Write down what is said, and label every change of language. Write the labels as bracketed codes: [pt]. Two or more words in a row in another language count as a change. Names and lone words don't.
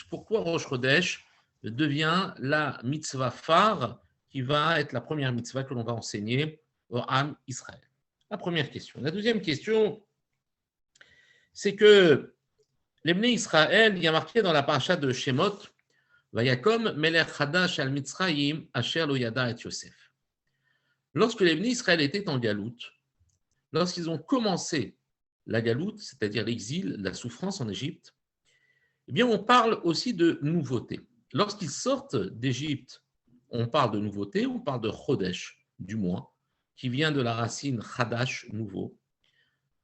[fr] Pourquoi Rosh Chodesh devient la mitzvah phare qui va être la première mitzvah que l'on va enseigner au Ham Israël? La première question. La deuxième question, c'est que les Bnei Israël, il y a marqué dans la paracha de Shemot, [he] ויקם מלך חדש על מצרים אשר לא ידע את יוסף. [fr] Lorsque les Bnei Israël étaient en galoute, lorsqu'ils ont commencé la galoute, c'est-à-dire l'exil, la souffrance en Égypte, eh bien on parle aussi de nouveauté. Lorsqu'ils sortent d'Égypte, on parle de nouveauté, on parle de Chodesh, du mois, qui vient de la racine Chadash, nouveau.